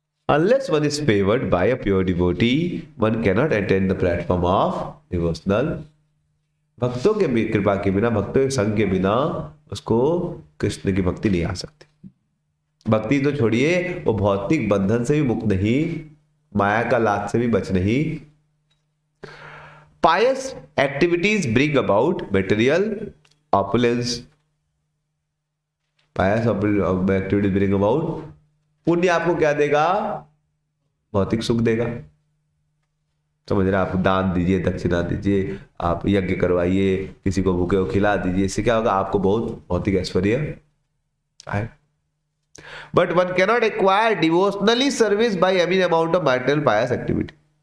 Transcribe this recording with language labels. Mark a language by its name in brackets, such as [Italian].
[English] Unless one is favored by a pure devotee, one cannot attain the platform of devotional. [Hindi] भक्तों के कृपा के बिना, भक्तों के संग के बिना उसको कृष्ण की भक्ति नहीं आ सकती। भक्ति तो छोड़िए, वो भौतिक बंधन से भी मुक्त नहीं, माया का लात से भी बच नहीं। [English] Pious activities bring about material opulence. Pious activities bring about, [Hindi] पुण्य आपको क्या देगा? भौतिक सुख देगा। समझ रहे? आप दान दीजिए, दक्षिणा दीजिए, आप यज्ञ करवाइए, किसी को भूखे को खिला दीजिए, इससे क्या होगा? आपको बहुत भौतिक ऐश्वर्य आए। [English] But one cannot acquire devotionally service by any amount of material pious activity.